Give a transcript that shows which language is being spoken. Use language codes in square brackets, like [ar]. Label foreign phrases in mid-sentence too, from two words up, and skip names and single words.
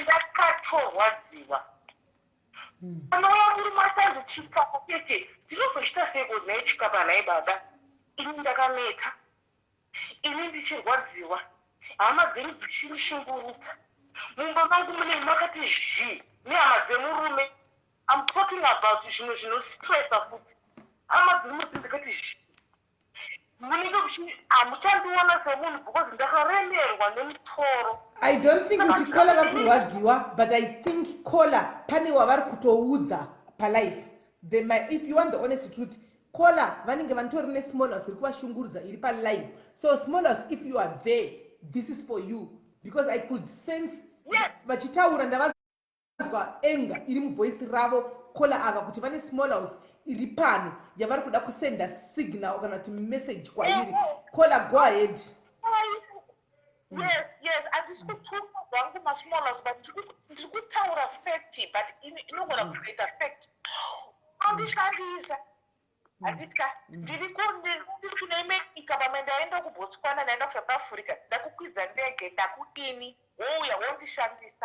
[sn] ndakatorwadziwa anouya muri masanzi chikafu chete ndinozochita seko naye chikapa naye baba ini ndakaneta ini ndichirwadziwa hama dzenyu dzichirishungurudza mumba mangu mune makati zhii nehama dzemurume [en] am talking about [sn] zvinhu zvinostressa futi hama dzemudzi ndikati zhii munenge hamuchandiona semunhu because ndakaremerwa nemutoro. [en] I don't think [sn] kuti Kola vakurwadziwa, [en] but I think [sn] Kola pane wavari kutoudza life. [en] If you want the honest truth, [sn] kola vanenge vantorine [en] small house [sn] iri kuvashungurudza iri live. [en] So small house, if you are there, this is for you, because I could sense [sn] vachitaura ndavazwa enga iri muvoice ravo kola ava kuti vane [en] small house [sn] iri pano yavari kuda kusenda signal kana kuti message kwairi. [en] Kola, go ahead. Yes, [sn] handisi kutuka zvangu masmall house, but ndiri kutaura fact, but inogona kuita fact. Andishandisa handitya ndiri kune America pamwe ndaenda kuBotswana ndaenda kuSouth Africa ndakukwidza ndege ndakudini wouya wondishandisa.